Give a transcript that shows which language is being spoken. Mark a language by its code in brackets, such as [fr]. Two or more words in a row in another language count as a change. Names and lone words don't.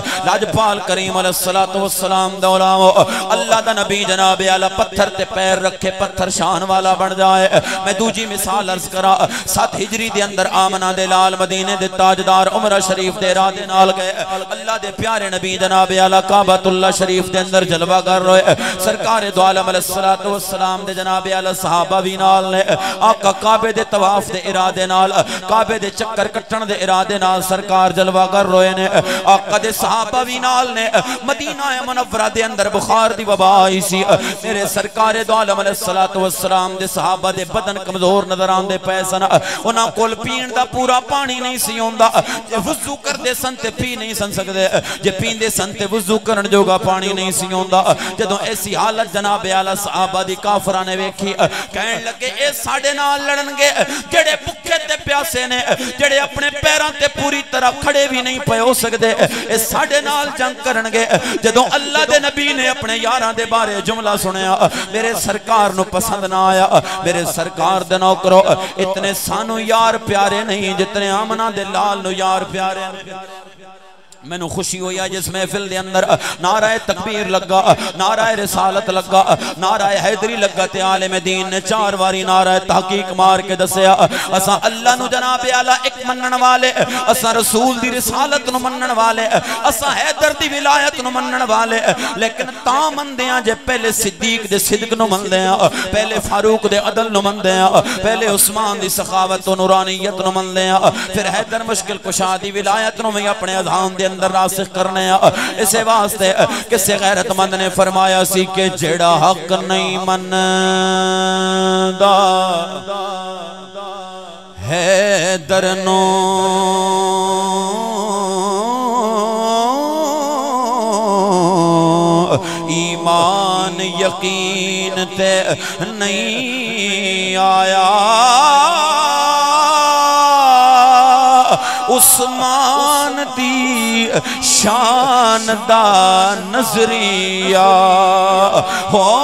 [pa] لاجپال کریم [ar] علیہ الصلوۃ والسلام [pa] دا علامو اللہ دا نبی جناب اعلیٰ پتھر تے پیر رکھے، پتھر شان والا بن جائے. میں دوجی مثال عرض کرا، 7 ہجری دے اندر آمنہ دے لال مدینے دے تاجدار عمرہ شریف دے ارادے نال گئے. اللہ دے پیارے نبی جناب اعلیٰ کعبۃ اللہ شریف دے اندر جلوہ کر رہے. سرکار دو عالم [ar] علیہ الصلوۃ والسلام [pa] دے جناب اعلیٰ صحابہ بھی نال نے. آقا کعبے دے طواف دے ارادے نال، کعبے دے چکر کٹن دے ارادے نال سرکار جلوہ کر رہے نے. آقا دے صحابہ بھی نال نے. مدینہ منورہ دے اندر بخار دی وبا آئی سی. میرے سرکار دو عالم [ar] علیہ الصلوۃ والسلام [pa] دے صحابہ دے بدن کمزور نظر آن دے پے سن. انہاں کول پین دا پورا پانی نہیں سی ہوندا. جے وضو کر دے سن تے پی نہیں سن سکدے، جے پیندے سن تے وضو کرن جوگا پانی نہیں سی ہوندا. جدوں ایسی حالت جناب اعلیٰ صحابہ دی کافراں نے ویکھی، کہن لگے اے ساڈے نال لڑن گے جڑے بھکے تے پیاسے نے، جڑے اپنے پیراں تے پوری طرح کھڑے بھی نہیں پے ہو سکدے، اے ساڈے نال جنگ کرن گے. جدوں اللہ دے نبی نے اپنے یاراں دے بارے جملہ سنیا، میرے سرکار نو پسند نہ آیا. میرے سرکار دے نوکرو اتنے سانو یار پیارے نہیں جتنے آمنہ دے لال نو یار پیارے. مینو خوشی ہوئی ہے جس محفل دے اندر نعرہ تکبیر لگا، نعرہ رسالت لگا، نعرہ حیدری لگا تے عالم دین نے 4 واری نعرہ تحقیق مار کے دسیا اساں اللہ نو جناب اعلی ایک منن والے، اساں رسول دی رسالت نو منن والے، اساں حیدر دی ولایت نو منن والے، لیکن تاں مندیاں جے پہلے صدیق دے صدق نو مندیاں، پہلے فاروق دے عدل نو مندیاں، پہلے عثمان دی سخاوت و نورانیت نو مندیاں، پھر حیدر مشکل کشا دی ولایت نو میں اپنے اذہان دے اندر راسخ کرنے اسے واسطے کسے غیرت مند نے فرمایا سی کہ جیڑا حق نہیں مندا حیدر نو ایمان یقین تے نہیں آیا، عثمان دی شان دا نظریہ ہو